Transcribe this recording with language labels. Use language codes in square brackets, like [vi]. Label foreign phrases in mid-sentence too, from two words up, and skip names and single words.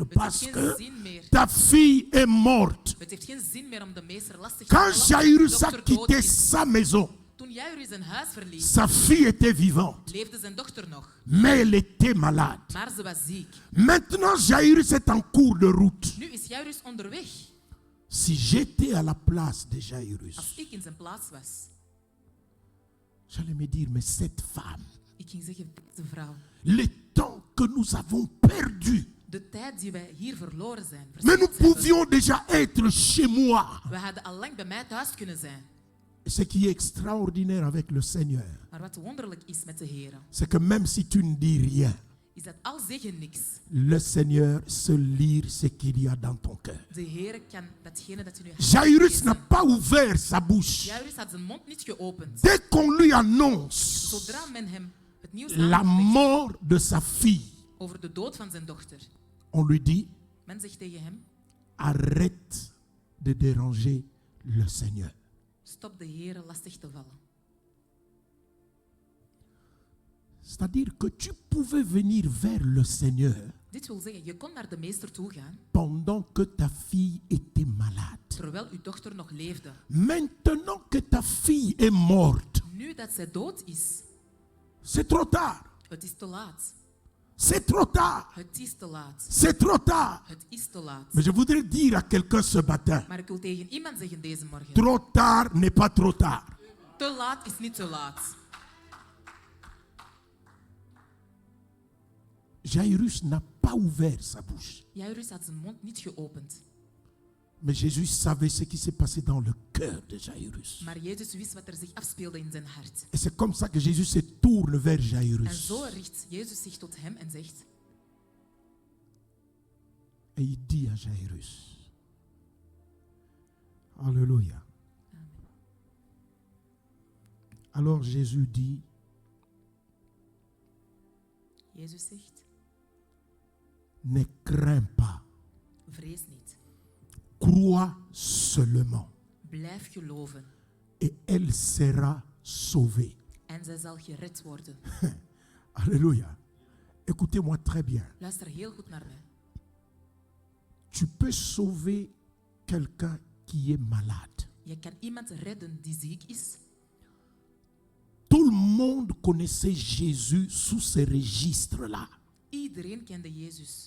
[nl] het heeft [fr] parce [nl] geen [fr] que [nl] zin meer. [fr] ta fille est morte. [nl] Het heeft geen zin meer om de meester lastig te [fr] Quand [nl] vallen. [fr] Jairus [nl] De [fr] a [nl] dokter dood [fr] quitté [nl] is. [fr] sa maison, [nl] Toen Jairus zijn huis verliet, [fr] sa fille était vivante, [nl] leefde zijn dochter nog. [fr] mais elle était malade. [nl] Maar ze was ziek. [fr] Maintenant, Jairus est en cours de route. [nl] Nu is Jairus onderweg. [fr] Si j'étais à la place de Jairus, [nl] Als ik in zijn plaats was, [fr] j'allais me dire, mais cette femme, [nl] ik ging zeggen, deze vrouw, [fr] le temps que nous avons perdu, [nl] de tijd die wij hier verloren zijn, [fr] mais nous [nl] verspild hebben, [fr] pouvions déjà être chez moi. [nl] we hadden al lang bij mij thuis kunnen zijn. [fr] Et ce qui est extraordinaire avec le Seigneur, [nl] Maar wat wonderlijk is met de Heer, [fr] c'est que même si tu ne dis rien, [nl] is dat al zeg je niks, [fr] le Seigneur sait lire ce qu'il y a dans ton cœur. [nl] de Heer kan datgene dat in uw hart [fr] Jairus n'a [nl] lezen. [fr] pas ouvert sa bouche. [nl] Jairus had zijn mond niet geopend. [fr] Dès qu'on lui annonce [nl] Zodra men hem het nieuws [fr] la [nl] aankondigt [fr] mort de sa fille, [nl] over de dood van zijn dochter, [fr] on lui dit, [nl] men zegt tegen hem, [fr] arrête de déranger le Seigneur. [nl] stop de Heer lastig te vallen. [fr] C'est-à-dire que tu pouvais venir vers le Seigneur [nl] Dit wil zeggen, je kon naar de meester toe gaan, [fr] pendant que ta fille était malade. [nl] terwijl uw dochter nog leefde. [fr] Maintenant que ta fille est morte, [nl] Nu dat zij dood is, [fr] c'est trop tard. [nl] het is te laat. [fr] C'est trop tard. [nl] Het is te laat. [fr] C'est trop tard. [nl] Het is te laat. [fr] Mais je voudrais dire à quelqu'un ce matin, [nl] Maar ik wil tegen iemand zeggen deze morgen, [fr] trop tard n'est pas trop tard. [nl] te laat is niet te laat. [fr] Jairus n'a pas ouvert sa bouche. [nl] Jairus had zijn mond niet geopend. [fr] Mais Jésus savait ce qui s'est passé dans le cœur de Jairus. [nl] Maar Jezus wist wat er zich afspeelde in zijn hart. [fr] Et c'est comme ça que Jésus se tourne vers [nl] En [fr] Jairus. [nl] zo richt Jezus zich tot hem en zegt: [fr] Et il dit à Jairus. Alléluia. Alors Jésus dit, [nl] Jezus zegt: [fr] ne crains pas, [nl] vrees niet. [fr] crois seulement [nl] Blijf geloven. [fr] et elle sera sauvée. [nl] En zij zal gered worden. [fr] Alléluia. Écoutez-moi très bien. [nl] Luister heel goed naar mij. [fr] Tu peux sauver quelqu'un qui est malade. [nl] Je kan iemand redden die ziek is. [fr] Tout le monde connaissait Jésus sous ces registres-là. [nl] Iedereen kende Jezus.